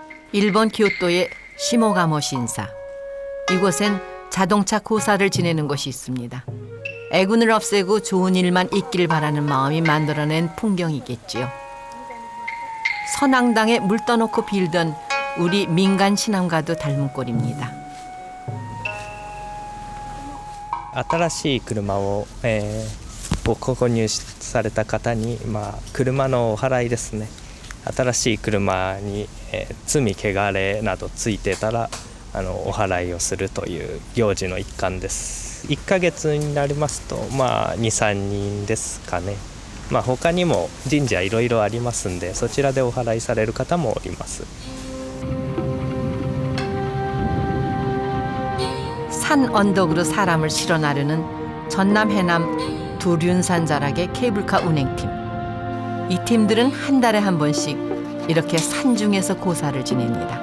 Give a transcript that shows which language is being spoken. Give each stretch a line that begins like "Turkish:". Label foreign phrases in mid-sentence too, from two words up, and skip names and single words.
Korean: 일본 교토의 시모가모 신사. 이곳엔 자동차 고사를 지내는 곳이 있습니다. 애군을 없애고 좋은 일만 있길 바라는 마음이 만들어낸 풍경이겠지요. 선앙당에 물 떠놓고 빌던 우리 민간 신앙과도 닮은 꼴입니다.
Japanese: 新しい車を、ご購入された方に、車のお祓いですね。新しい車に、罪汚れなどついてたらお祓いをするという行事の一環です。1ヶ月になりますと、2、3人ですかね。他にも神社いろいろありますんで、そちらでお祓いされる方もおります。
Korean: 산 언덕으로 사람을 실어 나르는 전남 해남 두륜산 자락의 케이블카 운행팀. 이 팀들은 한 달에 한 번씩 이렇게 산중에서 고사를 지냅니다.